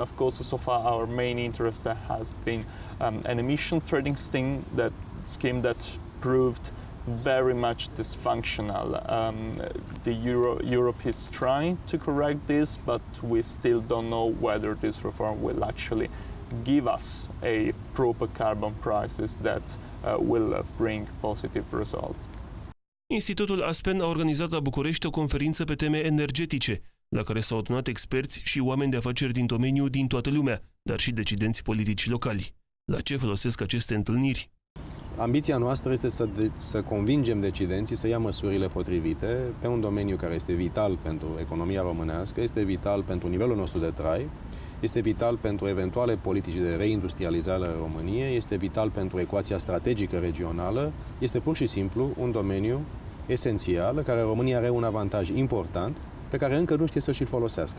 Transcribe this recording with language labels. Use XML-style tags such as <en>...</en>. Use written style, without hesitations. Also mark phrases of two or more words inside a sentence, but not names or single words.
<en>Of course, so far our main interest has been an emission trading scheme that proved very much dysfunctional. Europe is trying to correct this, but we still don't know whether this reform will actually give us a proper carbon prices that will bring positive results.</en> <ro>Institutul Aspen a organizat la București o conferință pe teme energetice, la care s-au adunat experți și oameni de afaceri din domeniu din toată lumea, dar și decidenți politici locali. La ce folosesc aceste întâlniri? Ambiția noastră este să convingem decidenții să ia măsurile potrivite pe un domeniu care este vital pentru economia românească, este vital pentru nivelul nostru de trai, este vital pentru eventuale politici de reindustrializare a României, este vital pentru ecuația strategică regională, este pur și simplu un domeniu esențial, în care România are un avantaj important, pe care încă nu știe să și-l folosească.</ro>